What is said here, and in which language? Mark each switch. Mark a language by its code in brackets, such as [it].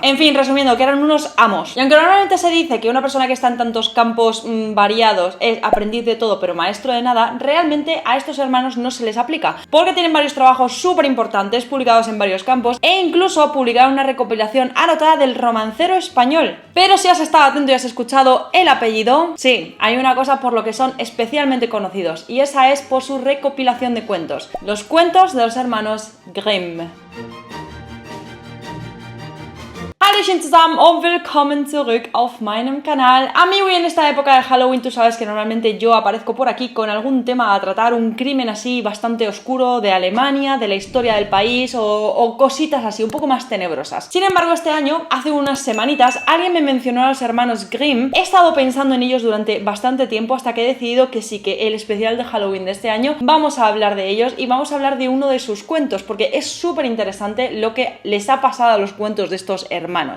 [es] En fin, resumiendo, que eran unos amos. Y aunque normalmente se dice que una persona que está en tantos campos variados es aprendiz de todo pero maestro de nada, realmente a estos hermanos no se les aplica, porque tienen varios trabajos súper importantes publicados en varios campos e incluso publicaron una recopilación anotada del romancero español. Pero si has estado atento y has escuchado el apellido, sí, hay una cosa por lo que son especialmente conocidos, y esa es por su recopilación de cuentos, los cuentos de los hermanos Grimm. [de] Hallöchen zusammen und willkommen zurück auf meinem Kanal. [es] Amigo, y en esta época de Halloween tú sabes que normalmente yo aparezco por aquí con algún tema a tratar, un crimen así bastante oscuro de Alemania, de la historia del país o cositas así un poco más tenebrosas. Sin embargo, este año, hace unas semanitas, alguien me mencionó a los hermanos Grimm. He estado pensando en ellos durante bastante tiempo hasta que he decidido que sí, que el especial de Halloween de este año vamos a hablar de ellos y vamos a hablar de uno de sus cuentos, porque es súper interesante lo que les ha pasado a los cuentos de estos hermanos.